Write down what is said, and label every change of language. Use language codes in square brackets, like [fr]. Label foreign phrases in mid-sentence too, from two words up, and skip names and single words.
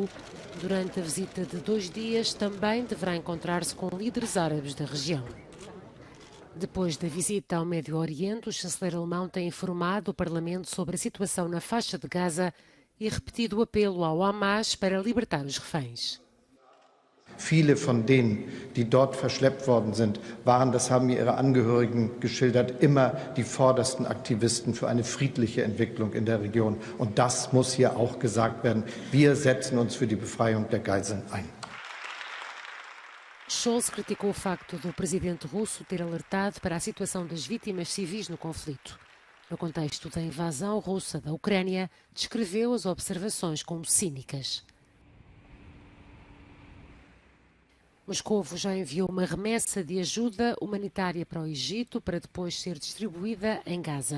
[pt] Durante a visita de 2 dias, também deverá encontrar-se com líderes árabes da região. Depois da visita ao Médio Oriente, o chanceler alemão tem informado o Parlamento sobre a situação na faixa de Gaza e repetido o apelo ao Hamas para libertar os reféns. [de] Viele von denen, die dort verschleppt worden sind, waren, das haben mir ihre Angehörigen geschildert, immer die vordersten Aktivisten für eine friedliche Entwicklung in der Region. Und das muss hier auch gesagt werden. Wir setzen uns für die Befreiung der Geiseln ein. [pt] Scholz criticou o facto do presidente russo ter alertado para a situação das vítimas civis no conflito. No contexto da invasão russa da Ucrânia, descreveu as observações como cínicas. Moscovo já enviou uma remessa de ajuda humanitária para o Egito para depois ser distribuída em Gaza.